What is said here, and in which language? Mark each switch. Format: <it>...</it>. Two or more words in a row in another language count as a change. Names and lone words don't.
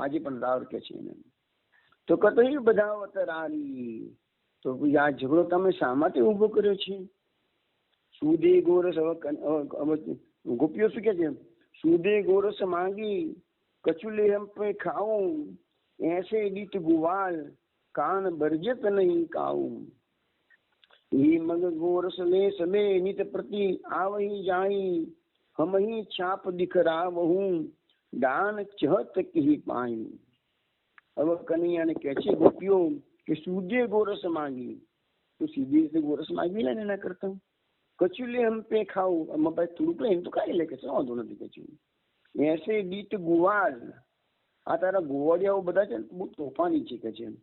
<gu>આજે પણ રાર કે છે એને. તો કતઈ બધાવત રારી, તો આ ઝઘડો તમે શા માટે ઉભો કર્યો છે?</gu> <bra>सुदे गोरस,</bra> <gu>ગોપીઓ શું કે છે?</gu> <bra>सुदे गोरस मांगी कचुले हम पे खाऊं, ऐसे गीत गुवाल कान बरजत नहीं काऊ। ये मग गोरस ले सबे नित प्रति आवही जाई, हम ही छाप दिखरावहूं, दान चहत की पाई।</bra> <gu>હવે કનૈયાને કહે છે ગોપીઓ કે</gu> <bra>सूदे गोरस मांगी,</bra> <gu>તો સીધી રીતે ગોરસ માંગી લે ને એના કરતા.</gu> <bra>कचुं ले हम पे खावुं,</bra> <gu>અમે ભાઈ થોડુંક લે એમ તો ખાઈ લે કે વાંધો નથી.</gu> <bra>कचुं एसे दीट गुवाल,</bra> <gu>આ તારા ગોવાડિયાઓ બધા છે ને બહુ તોફાની છે કે છે.</gu>